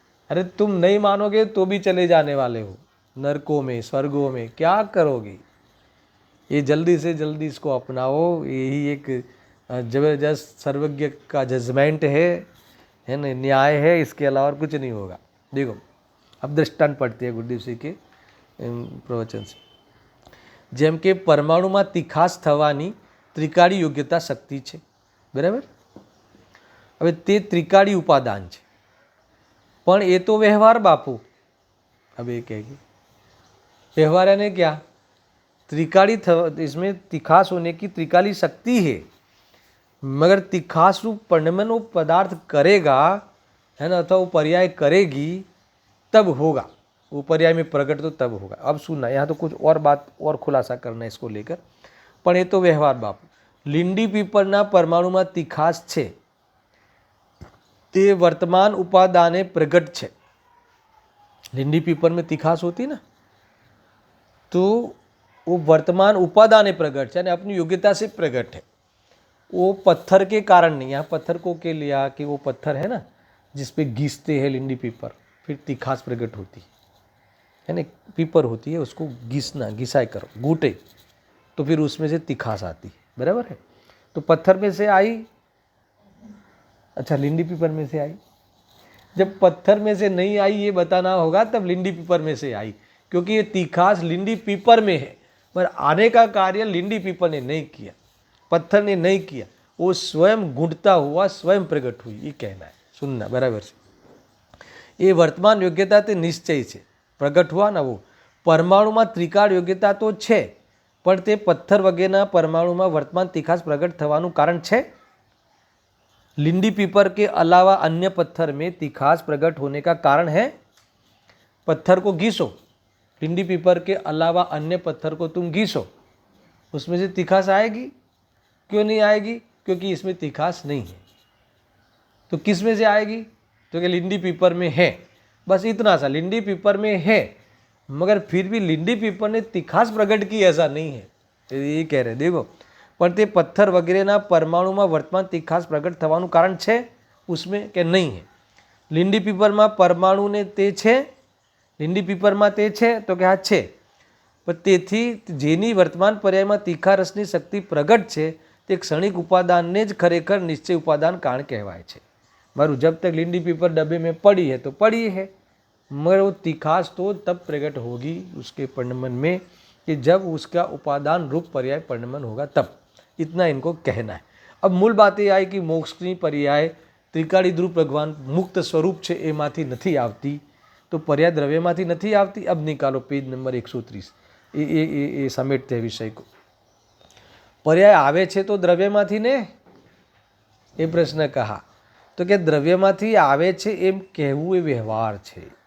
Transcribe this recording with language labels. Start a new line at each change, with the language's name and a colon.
Hindi: अरे तुम नहीं मानोगे तो भी चले जाने वाले हो नरकों में, स्वर्गों में, क्या करोगे? ये जल्दी से जल्दी इसको अपनाओ। यही एक जबरदस्त सर्वज्ञ का जजमेंट है ना, न्याय है। इसके अलावा और कुछ नहीं होगा। देखो अब दृष्टांत पढ़ते हैं गुरुदेव सिंह के प्रवचन से।
Gujarati: જેમ કે પરમાણુમાં તીખાસ થવાની ત્રિકાળી યોગ્યતા શક્તિ છે, બરાબર? હવે તે ત્રિકાળી ઉપાદાન છે, પણ એ તો વ્યવહાર બાપુ।
Hindi: अब ये कहेगी व्यवहार यानी क्या? त्रिकाली, इसमें तिखास होने की त्रिकाली शक्ति है, मगर तिखास रूप परिणमन वो पदार्थ करेगा, है ना, अथवा वो पर्याय करेगी, तब होगा वो पर्याय में प्रकट, तो तब होगा। अब सुनना, यहाँ तो कुछ और बात और खुलासा करना है इसको लेकर, पण ये तो व्यवहार बापू।
Gujarati: લીંડી પીપળના પરમાણુમાં તીખાસ છે, તે વર્તમાન ઉપાદાને પ્રગટ છે।
Hindi: લીંડી પીપળ में तीखास होती ना, तो वो वर्तमान उपादाने प्रगट है, अपनी योग्यता से प्रगट है। वो पत्थर के कारण नहीं। यहाँ पत्थर को के लिया कि वो पत्थर है ना जिसपे घिसते हैं लिंडी पीपर, फिर तीखास प्रकट होती है ना। पीपर होती है, उसको घिसना, घिसाई करो, गूटे, तो फिर उसमें से तीखास आती है, बराबर है। तो पत्थर में से आई, अच्छा लिंडी पीपर में से आई। जब पत्थर में से नहीं आई ये बताना होगा, तब लिंडी पीपर में से आई, क्योंकि ये तीखास लिंडी पीपर में है, पर आने का कार्य लिंडी पीपर ने नहीं किया, पत्थर ने नहीं किया, वो स्वयं गूंटता हुआ स्वयं प्रकट हुई, ये कहना है। सुनना बराबर से। ये वर्तमान योग्यता
Gujarati: ते निश्चय છે,
Hindi: प्रगट हुआ ना वो।
Gujarati: परमाणुમાં ત્રિકાળ યોગ્યતા તો છે, પણ તે પથ્થર વગેરેના પરમાણુમાં વર્તમાન તીખાસ પ્રગટ થવાનું કારણ છે?
Hindi: लिंडी पीपर के अलावा अन्य पत्थर में तिखास प्रकट होने का कारण है। पत्थर को घिसो, लिंडी पीपर के अलावा अन्य पत्थर को तुम घिसो, उसमें से तिखास आएगी? क्यों नहीं आएगी? क्योंकि इसमें तिखास नहीं है। तो किस में से आएगी? तो क्या लिंडी पीपर में है। बस इतना सा, लिंडी पीपर में है, मगर फिर भी लिंडी पीपर ने तिखास प्रकट की ऐसा नहीं है। ये कह रहे देखो,
Gujarati: પણ તે પથ્થર વગેરેના પરમાણુમાં વર્તમાન તિખાસ પ્રગટ થવાનું કારણ છે उसमें કે નહીં है। લીંડી પીપરમાં પરમાણુને તે છે, લીંડી પીપરમાં તે છે તો કે હા છે, પણ તેથી જેની વર્તમાન પર્યાયમાં તીખા રસની શક્તિ પ્રગટ છે તે ક્ષણિક ઉપાદાનને જ ખરેખર નિશ્ચય ઉપાદાન કારણ કહેવાય છે।
Hindi: મારું जब तक लिंडी पीपर डब्बे में पड़ी है तो पड़ी है, मगर वो तिखास तो तब प्रकट होगी उसके परिणमन में कि जब उसका उपादान रूप पर्याय परिणमन होगा तब। इतना इनको कहना है। अब मूल बात ये आई कि
Gujarati: मोक्षनी पर्याय त्रिकाળી ધ્રુવ ભગવાન મુક્ત સ્વરૂપ છે એમાંથી નથી આવતી, તો पर्याय દ્રવ્યમાંથી નથી આવતી।
Hindi: अब निकालो पेज नंबर 130, ये समेटते हैं विषय को।
Gujarati: पर्याय आवे छे तो द्रव्यમાંથી ने,
Hindi: ये प्रश्न कहा तो कि
Gujarati: द्रव्यમાંથી आवे छे एम कहेवुं ए व्यवहार छे।